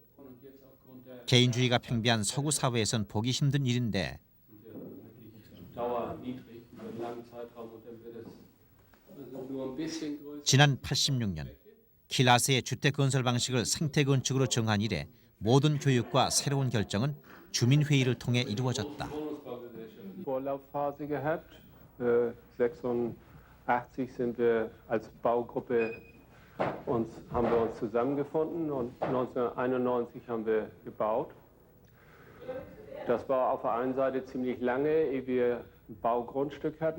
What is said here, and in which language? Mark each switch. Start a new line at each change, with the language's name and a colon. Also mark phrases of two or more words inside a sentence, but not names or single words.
Korean: 개인주의가 팽배한 서구 사회에선 보기 힘든 일인데 지난 86년 킬하세의 주택 건설 방식을 생태 건축으로 정한 이래 모든 교육과 새로운 결정은 주민회의를 통해 이루어졌다.
German: Vorlaufphase gehabt. 86 sind wir als Baugruppe haben wir uns zusammengefunden und 1991 haben wir gebaut. Das war auf der einen Seite ziemlich lange, ehe wir ein Baugrundstück hatten.